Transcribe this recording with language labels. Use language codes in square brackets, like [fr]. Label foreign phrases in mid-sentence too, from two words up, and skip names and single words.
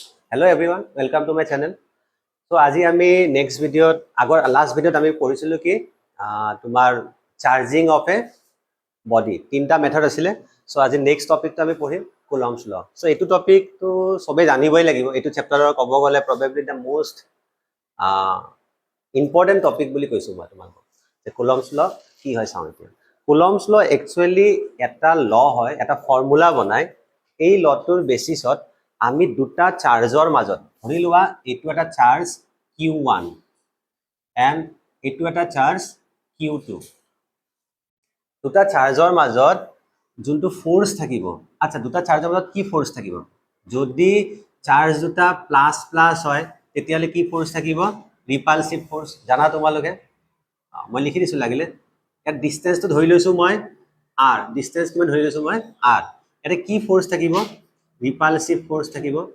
[en] Hello everyone, welcome to my channel. [as] So আজি আমি [en] next video last video [as] আমি পঢ়িছিলো কি তোমাৰ [en] charging of a body [as] তিনটা মেথড আছিলে সো আজি নেক্সট টপিকটো আমি পঢ়িম কুলম্বস ল সো এইটো টপিক তো সবে জানিবই লাগিব এইটো চেপ্টাৰৰ ক'ব গলে [en] probably the most important topic [as] বুলি কৈছো মই তোমাক যে কুলম্বস ল কি হয় চাও এতিয়া কুলম্বস ল একচুয়ালি এটা ল হয় এটা ফৰ্মুলা বনাই এই লটোৰ বেসিছত আমি দুটা চাৰ্জৰ মাজত ধৰি লোৱা এইটো এটা চাৰ্জ q1 এন্ড এইটো এটা চাৰ্জ q2 দুটা চাৰ্জৰ মাজত যোনটো ফোৰ্স থাকিব আচ্ছা দুটা চাৰ্জৰ মাজত কি ফোৰ্স থাকিব যদি চাৰ্জ দুটা [en] plus plus [as] হয় তেতিয়ালে কি ফোৰ্স থাকিব [en] repulsive force [as] জানা তোমালোকে মই লিখি দিছো লাগিলে ইয়াৰ ডিসটেন্সটো ধৰি লৈছো মই r ডিসটেন্স কিমান ধৰি লৈছো মই r এটা কি ফোৰ্স থাকিব [en] repulsive force [as] থাকিব